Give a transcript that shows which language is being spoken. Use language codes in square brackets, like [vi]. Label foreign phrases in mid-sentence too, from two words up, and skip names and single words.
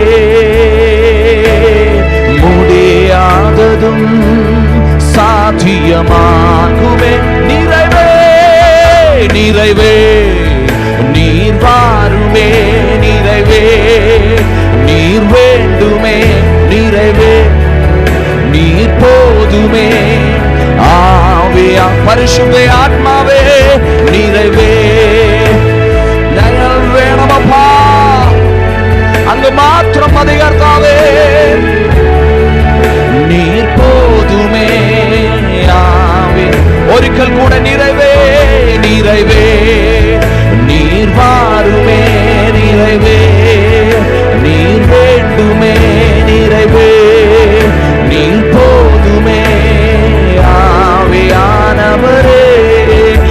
[ta] முடியாததும் சாத்தியமாகுமே. நிறைவே, நீர் வாருமே நிறைவே, நீர் வேண்டுமே நிறைவே, நீர் போதுமே ஆவியா [ml] പരിശുദ്ധ ആത്മാവേ. நிறைவே ഞങ്ങൾ വേണമപ്പാ, അങ്ങ് മാത്രം മതി കർത്താവേ. [ta] நீர் போதுமே ஆவே. [ml] ഒരിക്കൽ കൂടെ [ta] நிறைவே, நிறைவே, நீர் வாருமே நிறைவே, நீர் வேண்டுமே நிறைவே, நீர் போதுமே ஆவியானவரே.